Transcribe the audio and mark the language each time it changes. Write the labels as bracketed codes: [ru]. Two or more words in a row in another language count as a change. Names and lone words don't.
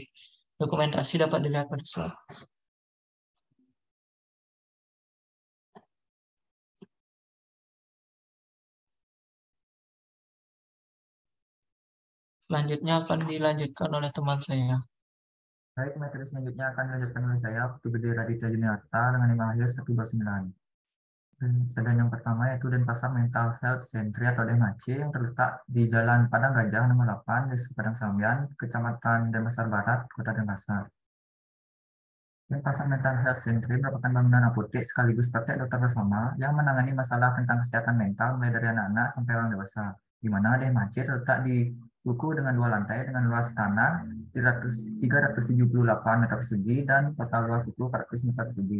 [id] Dokumentasi dapat dilihat pada slide. Selanjutnya akan dilanjutkan oleh teman saya. Baik, materi selanjutnya akan dilanjutkan oleh saya, Putu Gede Raditya Juniarta dengan nama akhir 129. Dan yang pertama yaitu Denpasar Mental Health Center atau DMHC yang terletak di Jalan Padang Gajah nomor 8, Desa Padang Sambian, Kecamatan Denpasar Barat, Kota Denpasar. Denpasar Mental Health Center merupakan bangunan apotek sekaligus praktek dokter bersama yang menangani masalah tentang kesehatan mental mulai dari anak-anak sampai orang dewasa, di mana DMHC terletak di ruko dengan 2 lantai dengan luas tanah 378 meter persegi dan total luas itu 400 meter persegi.